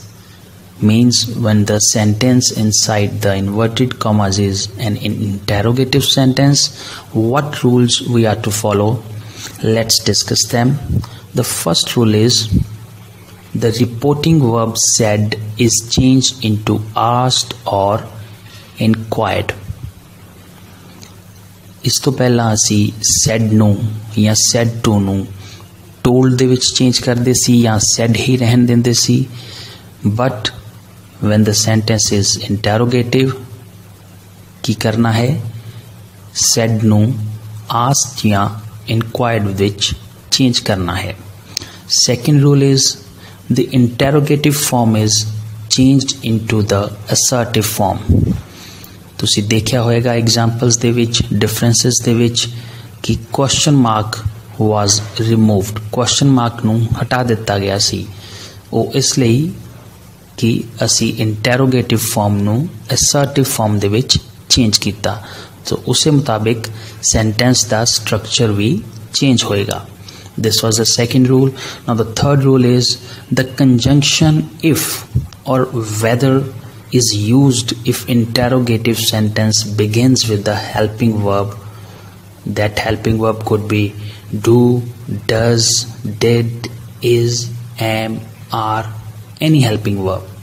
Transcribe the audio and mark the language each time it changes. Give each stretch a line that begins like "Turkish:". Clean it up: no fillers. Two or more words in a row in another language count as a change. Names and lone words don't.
English: Means when the sentence inside the inverted commas is an interrogative sentence, what rules we are to follow? Let's discuss them. The first rule is the reporting verb said is changed into asked or inquired.
Punjabi: ਇਸ ਤੋਂ ਪਹਿਲਾਂ ਅਸੀਂ said ਨੂੰ ਜਾਂ
English: said to
Punjabi: ਨੂੰ told ਦੇ ਵਿੱਚ ਚੇਂਜ ਕਰਦੇ ਸੀ ਜਾਂ said ਹੀ ਰਹਿਣ ਦਿੰਦੇ ਸੀ,
English: but when the sentence is interrogative
Punjabi: ਕੀ ਕਰਨਾ ਹੈ? said ਨੂੰ asked ਜਾਂ inquired ਵਿੱਚ change ਕਰਨਾ ਹੈ.
English: Second rule is the interrogative form is changed into the assertive form.
Punjabi: ਤੁਸੀਂ ਦੇਖਿਆ ਹੋਵੇਗਾ examples ਦੇ ਵਿੱਚ, differences ਦੇ ਵਿੱਚ ਕਿ
English: question mark was removed, question mark
Punjabi: ਨੂੰ ਹਟਾ ਦਿੱਤਾ ਗਿਆ ਸੀ. ਉਹ ਇਸ ਲਈ ਕਿ ਅਸੀਂ
English: interrogative form
Punjabi: ਨੂੰ
English: assertive form
Punjabi: ਦੇ ਵਿੱਚ change ਕੀਤਾ,
Hindi: तो उसे मुताबिक sentence ਦਾ structure भी change होएगा.
English: This was the second rule. Now the third rule is the conjunction if or whether is used if interrogative sentence begins with the helping verb. That helping verb could be do, does, did, is, am, are, any helping verb.